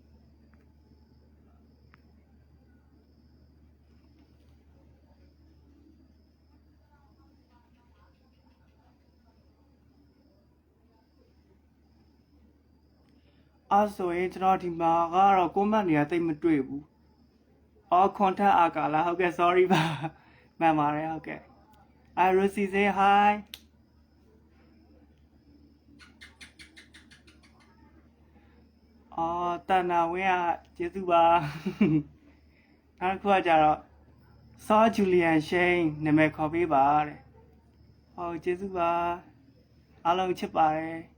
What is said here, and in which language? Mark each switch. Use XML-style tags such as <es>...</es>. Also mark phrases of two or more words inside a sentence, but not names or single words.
<my>အဲ့ဆိုရင်ကျွန်တော်ဒီမှာကတော့ကွန်မန့်တွေကတိတ်မတွေ့ဘူးခွန်ထက်အာကာလားဟုတ်ကဲ့ sorry ပါမှန်ပါတယ်ဟုတ်ကဲ့ Rosie</my> <en>say hi</en> <my>တန်နာဝင်းကကျေးဇူးပါနောက်တစ်ခုကကြတော့ Saw Julian Shane နာမည်ခေါ်ပေးပါတဲ့ဟုတ်ကျေးဇူးပါအားလုံးချစ်ပါတယ်</my>